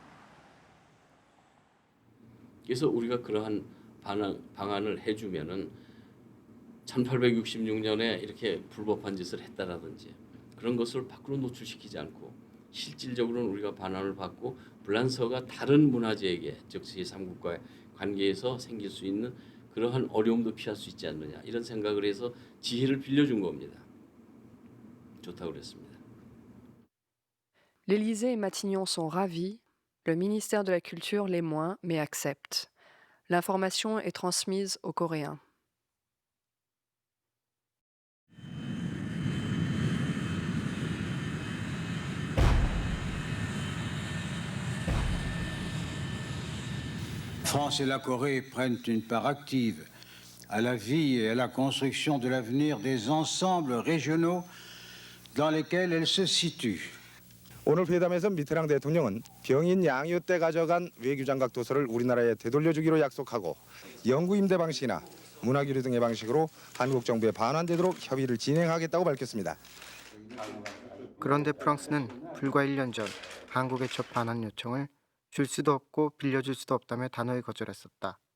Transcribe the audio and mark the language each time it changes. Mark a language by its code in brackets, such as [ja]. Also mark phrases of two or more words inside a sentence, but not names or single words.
[ko] 그래서 우리가 그러한 방안을 해주면은 1866년에 이렇게 불법한 짓을 했다라든지 그런 것을 밖으로 노출시키지 않고 실질적으로는 우리가 반환을 받고 불란서가 다른 문화재에게 즉 제3국과의 관계에서 생길 수 있는 그러한 어려움도 피할 수 있지 않느냐 이런 생각을 해서 지혜를 빌려준 겁니다. 좋다고 그랬습니다. [fr] L'Élysée et Matignon sont ravis, le ministère de la Culture l'est moins, mais accepte. L'information est transmise aux Coréens. France et la Corée prennent une part active à la vie et à la construction de l'avenir des ensembles régionaux dans lesquels elles se situent. [ko] 오늘 회담에서 미테랑 대통령은 병인 양유 때 가져간 외교장각 도서를 우리나라에 되돌려주기로 약속하고 영구 임대 방식이나 문화교류 등의 방식으로 한국 정부에 반환되도록 협의를 진행하겠다고 밝혔습니다. 그런데 프랑스는 불과 1년 전 한국의 첫 반환 요청을 줄 수도 없고 빌려줄 수도 없다며 단호히 거절했었다.